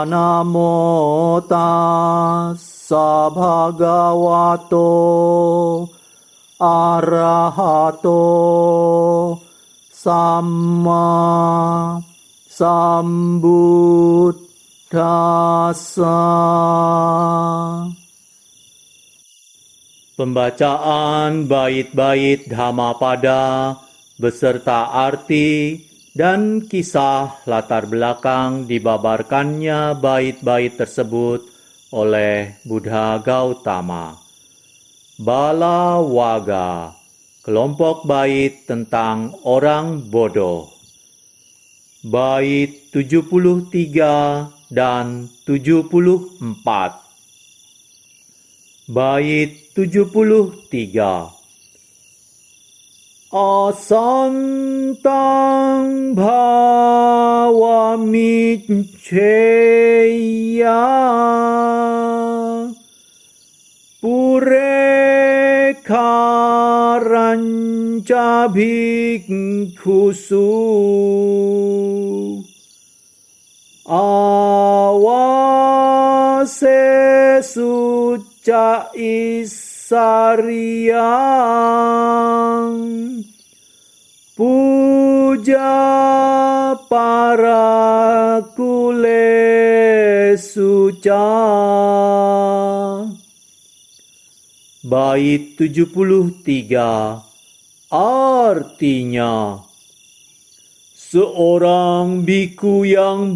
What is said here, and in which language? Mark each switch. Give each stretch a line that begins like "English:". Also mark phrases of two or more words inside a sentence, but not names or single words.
Pali: Namo tassa bhagavato arahato samma sambuddhassa.
Indonesian: Pembacaan bait-bait Dhammapada beserta arti dan kisah latar belakang dibabarkannya bait-bait tersebut oleh Buddha Gautama. Bala Waga, kelompok bait tentang orang bodoh. Bait 73 dan 74. Bait 73.
Pali: Asantang bhavamicceya purekaranca bhikkhusu awasesu ca isariyang puja para kule suca.
Indonesian: Bait 73 artinya, seorang biku yang